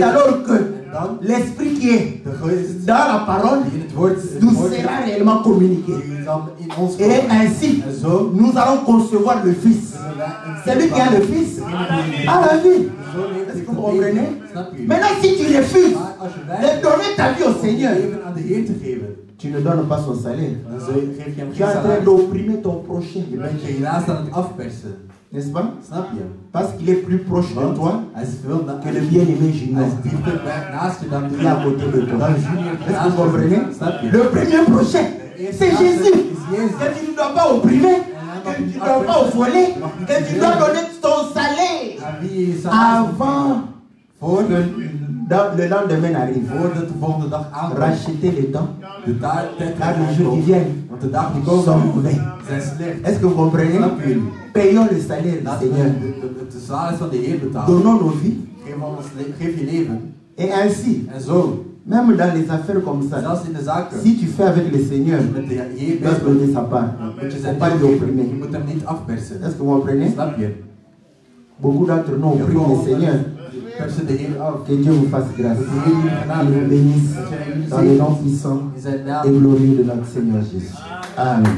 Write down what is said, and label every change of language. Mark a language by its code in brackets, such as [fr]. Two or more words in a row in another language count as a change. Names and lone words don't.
[fr] alors que [nl] En dan [fr] l'esprit qui est [nl] de geest [fr] dans la parole [nl] die in het woord [fr] nous sera réellement communiqué. [nl] die zal in ons [fr] Et [nl] komen. [fr] ainsi, [nl] En zo [fr] nous allons concevoir le Fils. Celui qui a le Fils a la vie. Est-ce que vous comprenez? Maintenant, si tu refuses [nl] Maar als je de wijst [fr] donner ta vie au [nl] om je [fr] Seigneur, [nl] leven aan de Heer te geven, [fr] tu ne donnes pas son salaire. [nl] dan geef je hem [fr] Tu es [nl] geen [fr] en train [nl] salaris. [fr] d'opprimer ton prochain. [nl] Je bent je naast aan het afpersen. [fr] N'est-ce pas? [nl] Snap je? [fr] Parce qu'il est plus proche de [nl] Want [fr] toi [nl] hij is veel [fr] que le bien-aimé [nl] hij Junior. is dieper naast je dan [fr] Il est à côté de toi. [nl] dan Junior [fr] Est-ce que [nl] naast [fr] vous comprenez? [nl] je. Snap je? [fr] Le premier prochain, c'est Jésus. [nl] Is Jezus. [fr] Que tu ne dois pas opprimer, que tu ne dois pas voler, que tu dois donner ton salaire [nl] Aan wie je salaris [fr] avant le lendemain arrive. [nl] Voordat de volgende dag aankomt. [fr] Racheter les temps. Car les jours qui viennent. [nl] Want de dagen die komen [fr] sont mauvais. [nl] zijn slecht. [fr] Est-ce que vous comprenez? Payons le salaire du Seigneur. [nl] De salaris van de Heer betalen. [fr] Donnons nos vies. [nl] Geef je leven. [fr] Et ainsi. [nl] En zo. [fr] Même dans les affaires comme ça, si tu fais avec le Seigneur, tu dois donner sa part. Il ne faut pas l'opprimer. Est-ce que vous comprenez? Beaucoup d'entre nous oppriment le Seigneur. Que Dieu vous fasse grâce. Qu'il vous bénisse dans le nom puissant et glorieux de notre Seigneur Jésus.